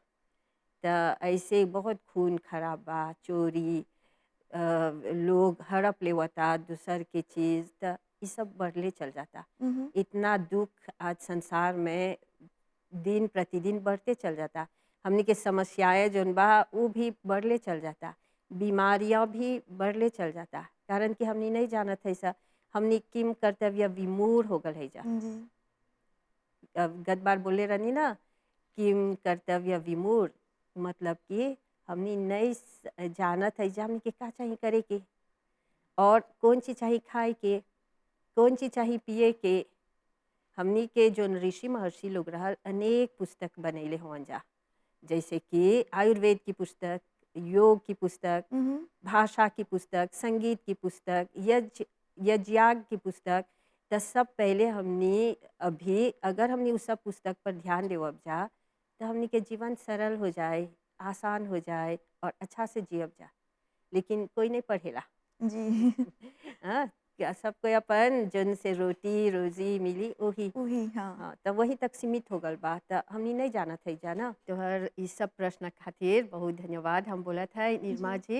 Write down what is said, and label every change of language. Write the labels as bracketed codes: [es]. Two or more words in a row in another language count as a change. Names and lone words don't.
[bho] त ऐसे बहुत खून खराब बा, चोरी लोग हड़प लेवता दूसर के चीज़ त ये सब बढ़ले चल जाता। मम्म, इतना दुख आज संसार में दिन प्रतिदिन बढ़ते चल जाता। हमनी के समस्याएं जोन बा वो भी बढ़ले चल जाता। बीमारियां भी बढ़ले चल जाता कारण कि हमनी नहीं जानत है सा हमनी किम कर्तव्य विमूढ़ हो गल है जा। जी अब गत बार बोले रहनी ना किम कर्तव्य विमूढ़ मतलब कि हमनी नहीं जानत है जा हमनी के का चाहिए करे के और कौन चीज़ चाहिए खाए के कौन चीज़ चाहिए पिए के। हमनी के जो ऋषि महर्षि लोग रहल अनेक पुस्तक बनैले हुआ जा जैसे कि आयुर्वेद की पुस्तक, योग की पुस्तक, मम्म, भाषा की पुस्तक, संगीत की पुस्तक, यज्ञ की पुस्तक। तो सब पहले हमनी अभी अगर हमनी उस सब पुस्तक पर ध्यान देवब जा तो हमनी के जीवन सरल हो जाए, आसान हो जाए और अच्छा से जियब जा। लेकिन कोई नहीं पढ़ेला। जी हाँ, क्या सबको अपन जन से रोटी रोजी मिली वही वही हाँ हाँ तो वही तक सीमित हो गल बा। तो हमनी नहीं जानत है जाना तोहर इस सब प्रश्न खातिर बहुत धन्यवाद हम बोलत है निर्मा जी।